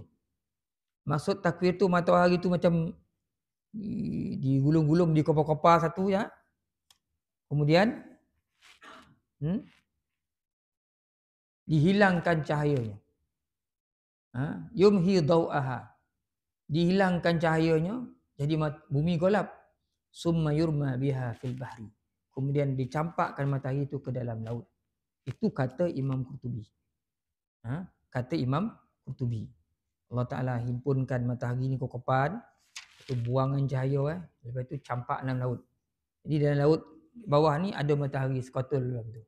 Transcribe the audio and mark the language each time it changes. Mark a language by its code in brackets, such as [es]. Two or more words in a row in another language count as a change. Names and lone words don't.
[ms] Maksud takwir tu matahari tu macam digulung-gulung di kopa-kopa satu ya. Kemudian dihilangkan cahayanya. [ar] Yumhi daw'aha. [ms] Dihilangkan cahayanya, jadi bumi gelap. [ar] Summa yurma biha fil bahri. [ms] Kemudian dicampakkan matahari itu ke dalam laut. Itu kata Imam Qurtubi. Kata Imam Qurtubi. Allah Ta'ala himpunkan matahari ni kokopan, itu buangan cahaya, lepas tu campak dalam laut. Jadi dalam laut bawah ni ada matahari sekotul dalam tu.